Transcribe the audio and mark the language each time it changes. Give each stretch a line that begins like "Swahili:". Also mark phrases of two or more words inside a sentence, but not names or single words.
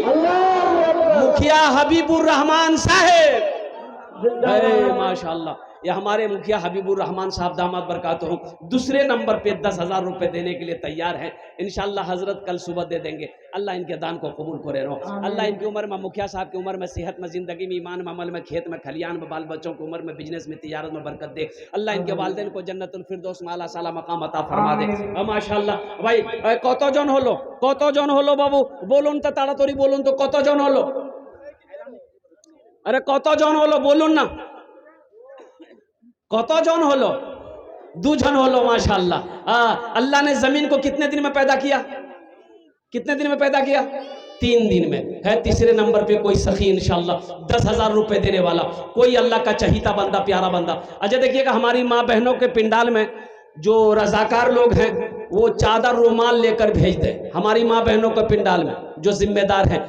Hindi: मुखिया हबीबुर रहमान साहब, माशाअल्लाह, ये हमारे मुखिया हबीबुर रहमान साहब
Arabic: دامت بركاتهم
Hindi: दूसरे नंबर पे 10,000 रुपए देने के लिए तैयार हैं। इंशाल्लाह हजरत कल सुबह दे देंगे। अल्लाह इनके दान को कबूल करे रहो। अल्लाह इनकी उम्र में, मुखिया साहब की उम्र में, सेहत में, जिंदगी में, ईमान में, अमल में, खेत में, खलियान में, बाल बच्चों की उम्र में, बिजनेस में, तिजारत में बरकत दे। अल्लाह इनके वालिदैन को जन्नतुल फिरदौस में आला साला मकाम अता फरमा दे।
Bangla: মাশাআল্লাহ ভাই কতজন হলো বাবু বলুন তো তাড়াতাড়ি বলুন তো কতজন হলো? আরে কতজন হলো বলুন না, কতজন হলো? 2 জন হলো মাশাআল্লাহ।
Hindi: अल्लाह ने जमीन को कितने दिन में पैदा किया? कितने दिन में पैदा किया? 3 दिन में। है तीसरे नंबर पे कोई सखी इंशाल्लाह 10,000 रुपए देने वाला, कोई अल्लाह का चहीता बंदा, प्यारा बंदा। अच्छा देखिएगा हमारी माँ बहनों के पिंडाल में जो रजाकार लोग हैं वो चादर रुमाल लेकर भेज दे हमारी माँ बहनों को पिंडाल में, जो जिम्मेदार हैं।